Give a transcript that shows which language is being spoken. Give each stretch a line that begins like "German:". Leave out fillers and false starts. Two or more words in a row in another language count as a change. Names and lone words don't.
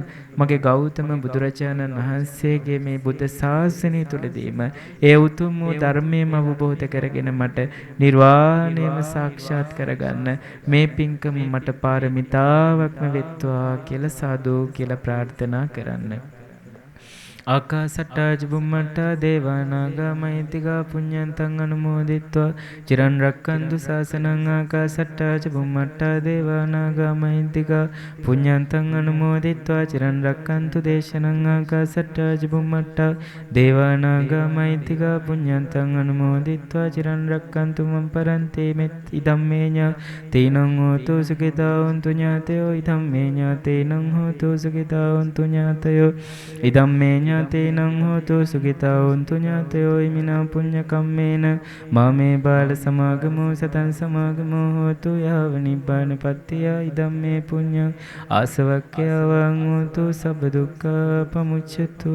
Sinhala: මගේ ගෞතම බුදුරජාණන් වහන්සේගේ මේ බුද්ධ ශාසනය තුළදීම ඒ උතුම් වූ ධර්මයම අවබෝධ කරගෙන මට නිර්වාණයම සාක්ෂාත් කරගන්න මේ පින්කම මට පාරමිතාවක්ම වෙත්වා කියලා සාදු කියලා ප්‍රාර්ථනා කරන්න.
Pali: ආකාසට්ටා චුම්මට්ටා දේවානාගා මහින්තිකා පුඤ්ඤන්තං අනුමෝදිත්වා චිරන් රක්칸තු ශාසනං ආකාසට්ටා චුම්මට්ටා දේවානාගා මහින්තිකා පුඤ්ඤන්තං අනුමෝදිත්වා චිරන් රක්칸තු දේශනං ආකාසට්ටා චුම්මට්ටා දේවානාගා මහින්තිකා පුඤ්ඤන්තං අනුමෝදිත්වා චිරන් රක්칸තු මම් පරන්තේ මෙත් ඉදම්මේ ඥාතේනං හෝතු සුඛිතා වന്തു ඥාතයෝ ඉදම්මේ ඥාතේනං හෝතු සුඛිතා වന്തു ඥාතයෝ ඉදම්මේ ඥාතේනං හෝතු සුඛිතා වന്തു ඥාතයෝ ඉමිනා පුඤ්ඤ කම්මේන මාමේ බාල සමාගමෝ සතං සමාගමෝ හෝතු යාව නිබ්බාන පත්තිය ඉදම්මේ පුඤ්ඤං ආසවක්ඛ්‍යවං හෝතු සබ්බ දුක්ඛ පමුච්ඡතු.